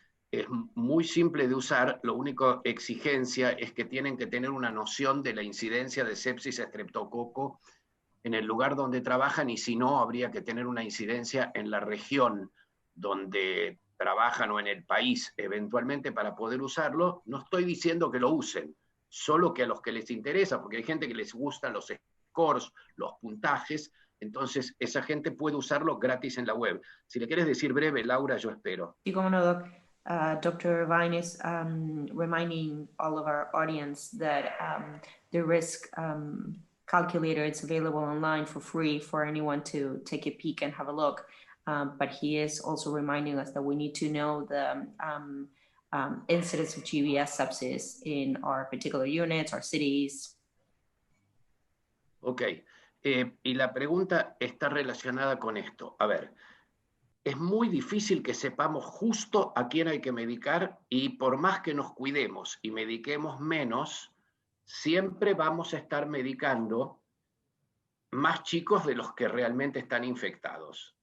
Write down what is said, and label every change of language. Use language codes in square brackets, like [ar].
[es] Es muy simple de usar, la única exigencia es que tienen que tener una noción de la incidencia de sepsis estreptococo en el lugar donde trabajan, y si no, habría que tener una incidencia en la región donde trabajan o en el país eventualmente para poder usarlo. No estoy diciendo que lo usen, solo que a los que les interesa, porque hay gente que les gustan los scores, los puntajes, entonces esa gente puede usarlo gratis en la web. Si le quieres decir breve, Laura, yo espero. Sí, cómo no, Doc. Dr. [en] Vine is reminding all of our audience that the risk calculator is available online for free for anyone to take a peek and have a look. But he is also reminding us that we need to know the incidents of GBS sepsis in our particular units, our cities. [es] Ok, y la pregunta está relacionada con esto. A ver, es muy difícil que sepamos justo a quién hay que medicar y por más que nos cuidemos y mediquemos menos, siempre vamos a estar medicando más chicos de los que realmente están infectados.